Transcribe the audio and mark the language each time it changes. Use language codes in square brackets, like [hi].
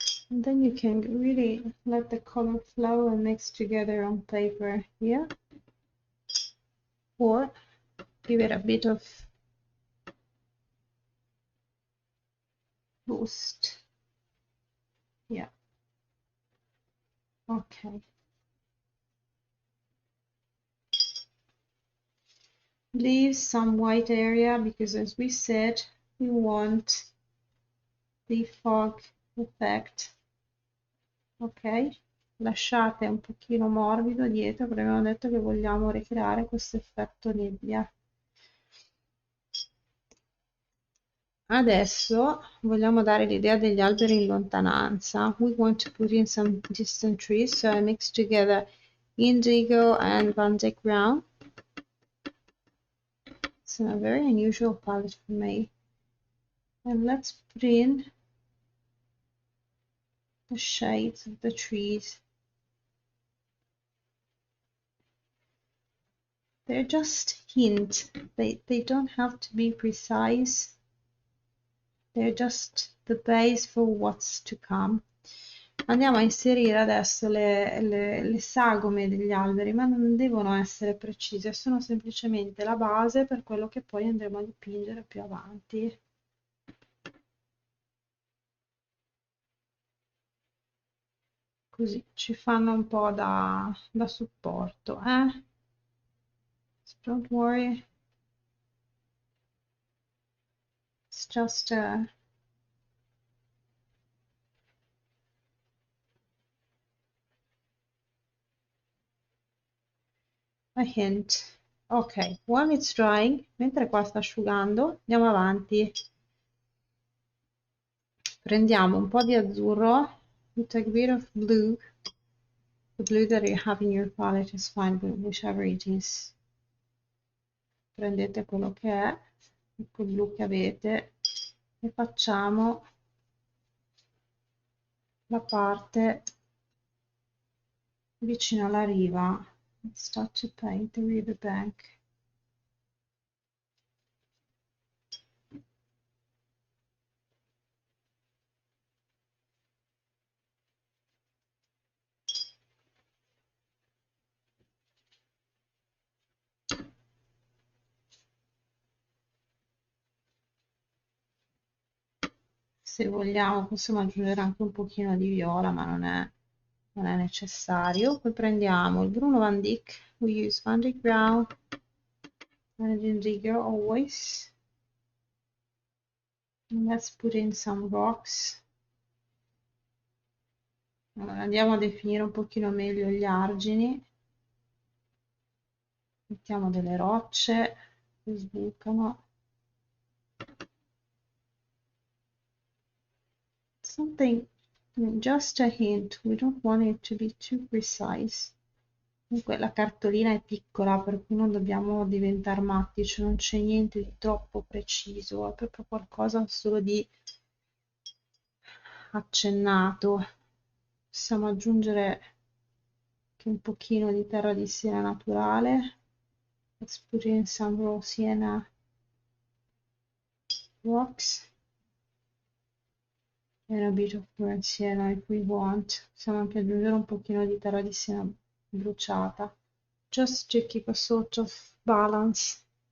[en] And then you can really let the color flow and mix together on paper here, or give it a bit of boost. Yeah. Okay. Leave some white area because, as we said, we want the fog effect. [it] Ok, lasciate un pochino morbido dietro perché abbiamo detto che vogliamo ricreare questo effetto nebbia. Adesso vogliamo dare l'idea degli alberi in lontananza. [en] We want to put in some distant trees, so I mix together indigo and Van Dyck brown. It's a very unusual palette for me. And let's put in the shades of the trees. They're just hint. They don't have to be precise. They're just the base for what's to come. [it] Andiamo a inserire adesso le sagome degli alberi, ma non devono essere precise, sono semplicemente la base per quello che poi andremo a dipingere più avanti. Così ci fanno un po' da supporto, eh? [en] So don't worry. It's just a hint. Ok, while it's drying, [it] mentre qua sta asciugando, andiamo avanti. Prendiamo un po' di azzurro. [en] You take a bit of blue. The blue that you have in your palette is fine, whichever it is. [it] Prendete quello che è, il blu che avete, e facciamo la parte vicino alla riva. [en] Let's start to paint the river bank. [it] Se vogliamo possiamo aggiungere anche un pochino di viola, ma non è necessario. Poi prendiamo il Bruno Van Dyck, [en] we use Van Dyck Brown and indigo always. And let's put in some rocks. [it] Allora, andiamo a definire un pochino meglio gli argini. Mettiamo delle rocce che sbucano. [en] Something, just a hint, we don't want it to be too precise. [it] Comunque la cartolina è piccola, per cui non dobbiamo diventare matti, cioè non c'è niente di troppo preciso, è proprio qualcosa solo di accennato. Possiamo aggiungere anche un pochino di terra di siena naturale. [en] Let's put in some raw sienna rocks and a bit of burnt sienna if we want. [it] Possiamo anche aggiungere un pochino di terra di siena bruciata, [en] just to keep a sort of balance.